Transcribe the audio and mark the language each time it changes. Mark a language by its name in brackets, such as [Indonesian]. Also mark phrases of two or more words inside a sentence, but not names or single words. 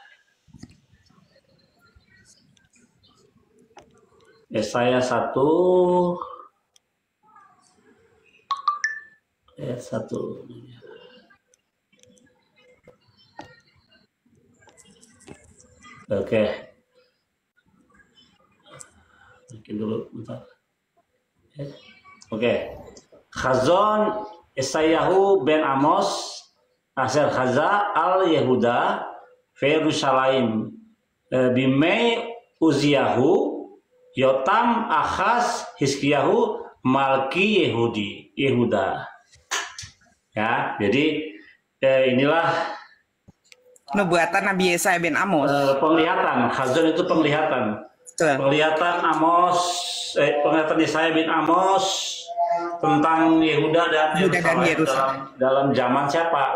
[Indonesian] Yesaya 1 ayat 1. Oke. Bikin dulu bentar. Oke. [Hebrew] חזון ישעיהו בן אמוץ אשר חזה על יהודה וירושלים בימי עוזיהו יותם אחז יחזקיהו מלכי יהודה. [Indonesian] Ya, jadi inilah nubuatan Nabi Yesaya bin Amos. Penglihatan, Khazon itu penglihatan. Penglihatan penglihatan Yesaya bin Amos tentang Yehuda dan Yerusalem dalam zaman siapa?